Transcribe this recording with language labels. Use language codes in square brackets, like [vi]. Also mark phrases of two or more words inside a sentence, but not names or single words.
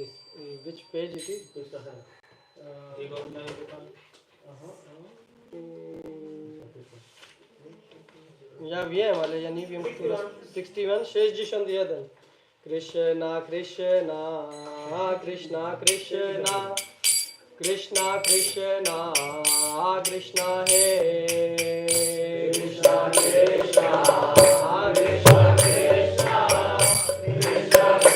[en] Which page it is? [pl] Ja wiem, ale ja nie wiem, która 61, 61. Krishna, Krishna, Krishna, Krishna, Krishna, Krishna, Krishna, He Krishna, Krishna, Krishna, Krishna, Krishna,